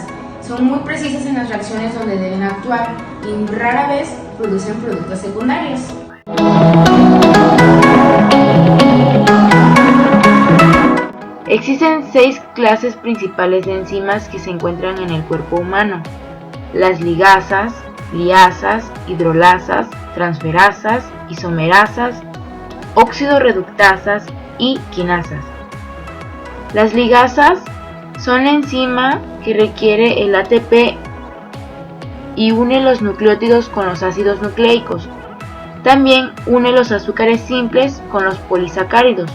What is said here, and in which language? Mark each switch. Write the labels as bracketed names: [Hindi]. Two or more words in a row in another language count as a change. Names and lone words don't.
[Spanish] Son muy precisas en las reacciones donde deben actuar y rara vez producen productos secundarios. Existen 6 clases principales de enzimas que se encuentran en el cuerpo humano: las ligasas, liasas, hidrolasas, transferasas, isomerasas, óxido-reductasas y quinasas. Las ligasas son la enzima que requiere el ATP y une los nucleótidos con los ácidos nucleicos. También une los azúcares simples con los polisacáridos.